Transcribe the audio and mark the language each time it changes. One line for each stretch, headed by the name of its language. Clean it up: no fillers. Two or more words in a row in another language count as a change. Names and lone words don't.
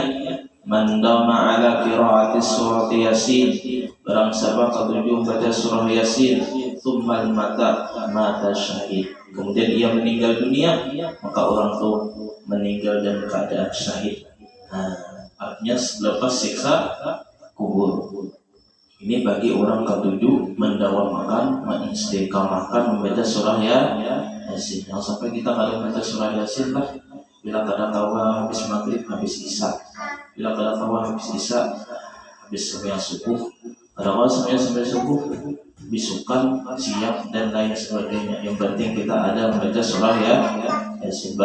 Arabic: من داوم على قراءة سورة يس,
Indonesian: barang siapa ketujuh membaca surah Yasin,
Arabic: ثم مات شهيد,
Indonesian: kemudian ia meninggal dunia, maka orang itu meninggal dalam keadaan syahid. Artinya lepas siksa kubur. Ini bagi orang ketujuh mendawamkan, mengistiqamahkan membaca surah Yasin.
Banjar: Jangan sampai kita kalau membaca surah Yasin lah, bila kada tahu habis maghrib, habis isya, bila kada tahu habis isya, habis sembahyang subuh, kada tahu sembahyang subuh, bisukan, siang dan lain sebagainya. Yang penting kita ada membaca surah Yasin.